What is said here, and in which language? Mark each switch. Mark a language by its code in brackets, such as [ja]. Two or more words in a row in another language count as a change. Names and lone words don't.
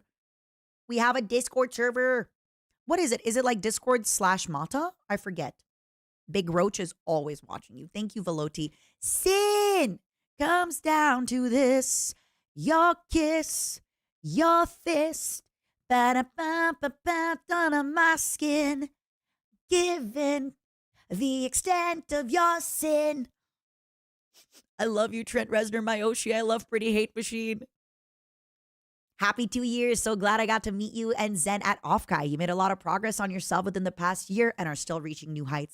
[en] We have a Discord server. What is it? Is it like Discord/Mata? I forget. Big Roach is always watching you. Thank you, Veloti. Sin comes down to this. Your kiss, your fist, ba-da-ba-ba-ba, on my skin, given the extent of your sin. I love you, Trent Reznor, Myoshi. I love Pretty Hate Machine. Happy 2 years. So glad I got to meet you and Zen at Offkai. You made a lot of progress on yourself within the past year and are still reaching new heights.